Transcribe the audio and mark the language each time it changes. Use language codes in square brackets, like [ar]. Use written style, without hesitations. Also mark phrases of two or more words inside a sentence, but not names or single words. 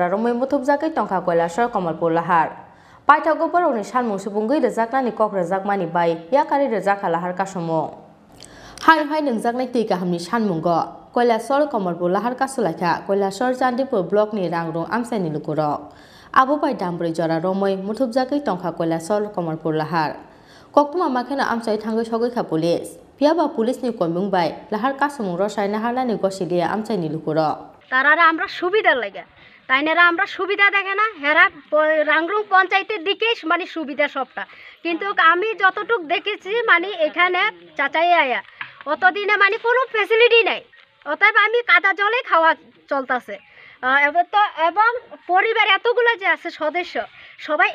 [trp] रमै मुथुबजागै टंका कयलासर कमलपुर लाहार पाइथागोबरनि सानमुं सुबुंगै रोजागनानि कक रोजागमानि बाय याकारि रोजाखा लाहार कासुमु हाय नोंजागनाय दै गाहामनि सानमुंग कयलासर कमलपुर लाहार कासुलायका कयलासर चांदीपुर ब्लकनि रांरुं आमचानि लुकुर आबो बाय दामब्रै जरा रमै मुथुबजागै टंका कयलासर कमलपुर लाहार कक्टमा माखेना आमचाय थांगै सगैखा पुलिस पियाबा पुलिसनि कयमुं बाय लाहार कासुमुं रसाय नाहारनानि गसिलिया आमचायनि लुकुर [bn] তারারা আমরা সুবিধা লাগে তাইনারা আমরা সুবিধা দেখে না হেরা রাংরুং পঞ্চায়েতের দিকেই মানে সুবিধা সবটা কিন্তু আমি যতটুক দেখেছি মানে এখানে চাচাই আয়া অতদিনে মানে কোনো ফ্যাসিলিটি নাই অতএব আমি কাদা জলে খাওয়া চলতেছে এবং পরিবার এতগুলো যে আছে সদস্য সবাই